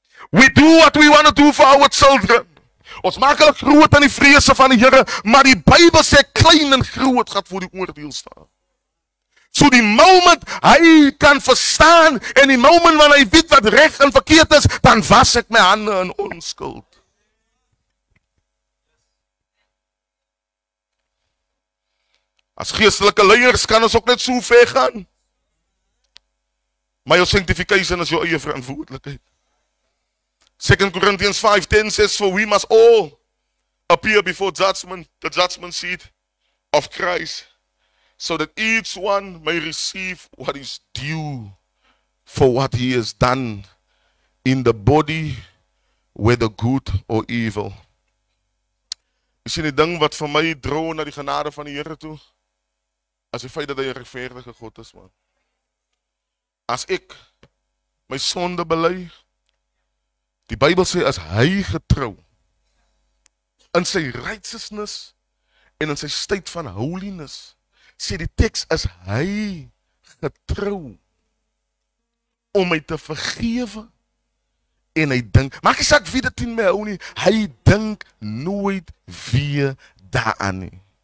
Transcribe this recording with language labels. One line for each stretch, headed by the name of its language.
English: We do what we want to do for our children.
Afrikaans: Ons maak hulle groot in die vrese van die Here, maar die Bybel sê klein en groot gaan voor die oordeel staan. So die moment hy kan verstaan en die moment wanneer hy weet wat reg en verkeerd is, dan was ek my hande in onskuld. As geestelike leiers kan ons ook net so ver gaan. Maar jou sanctification is jou eie verantwoordelikheid.
English: 2 Corinthians 5:10 says, for we must all appear before judgment, the judgment seat of Christ, so that each one may receive what is due for what he has done in the body, whether good or evil.
Afrikaans: Jy sien die ding wat vir my droom na die genade van die Here toe, as die feit dat hy 'n regverdige God is, man. As ek my sonde bely, die Bybel sê as hy getrou in sy righteousness en in sy state van holiness, sê die teks is hy getrou om my te vergewe en hy dink, maak nie saak wie dit in my hou nie, hy dink nooit weer daaraan nie.